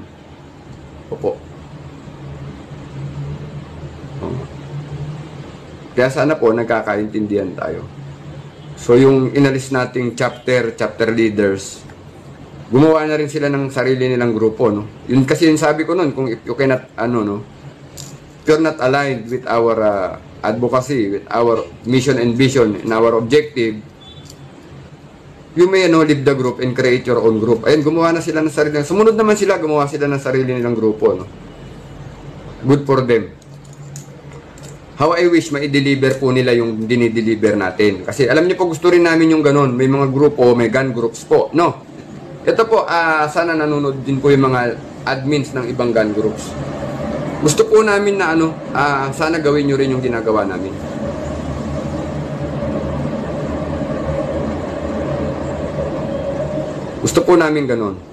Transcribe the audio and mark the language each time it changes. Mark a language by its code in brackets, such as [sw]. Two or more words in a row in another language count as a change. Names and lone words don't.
[tl] Opo. Kaya sana po nagkakaintindihan tayo. So yung inalis nating [en] chapter leaders, [tl] gumawa na rin sila ng sarili nilang grupo, no? Yun kasi yung sabi ko noon, kung [en] if you cannot if you're not aligned with our advocacy, with our mission and vision and our objective, you may leave the group and create your own group. [tl] Ayun, gumawa na sila ng sarili. Sumunod naman sila, gumawa sila ng sarili nilang grupo, no? [en] Good for them. How I wish [tl] ma-deliver po nila yung dinideliver natin. Kasi alam niyo po, gusto rin namin yung ganun. May mga grupo, may [en] gun groups [tl] po, no? Ito po, sana nanonood din po yung mga admins ng ibang gun groups. Gusto po namin na sana gawin nyo rin yung ginagawa namin. Gusto po namin ganun.